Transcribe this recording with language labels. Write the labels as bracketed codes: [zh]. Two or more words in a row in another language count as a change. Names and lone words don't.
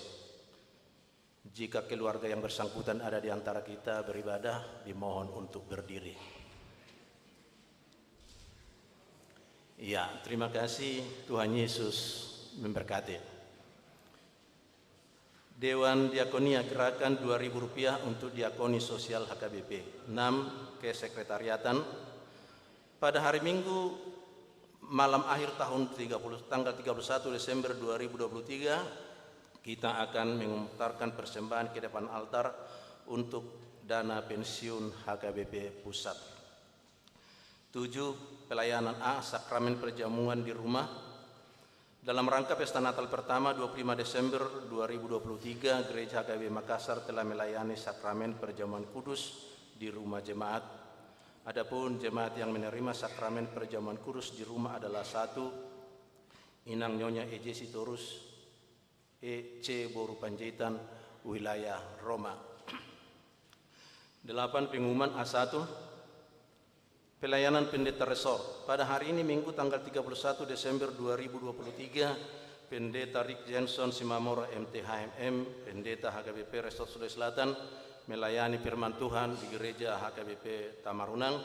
[id] Jika keluarga yang bersangkutan ada di antara kita beribadah, dimohon untuk berdiri. Ya, terima kasih. Tuhan Yesus memberkati. Dewan Diakonia gerakan Rp2.000 untuk diakoni sosial HKBP. 6 kesekretariatan. Pada hari Minggu malam akhir tanggal 31 Desember 2023, kita akan mengumumkan persembahan ke depan altar untuk dana pensiun HKBP Pusat. 7 pelayanan A, sakramen perjamuan di rumah. Dalam rangka pesta Natal pertama 25 Desember 2023, Gereja HKBP Makassar telah melayani sakramen perjamuan kudus di rumah jemaat. Adapun jemaat yang menerima sakramen perjamuan kudus di rumah adalah 1 Inang Nyonya E.J. Sitorus E.C. Boru Panjaitan, wilayah Roma. 8 pengumuman A1 pelayanan pendeta resor. Pada hari ini Minggu tanggal 31 Desember 2023, Pendeta Rick Jenson Simamora MTHMM, Pendeta HKBP Resor Sulawesi Selatan, melayani firman Tuhan di Gereja HKBP Tamarunang.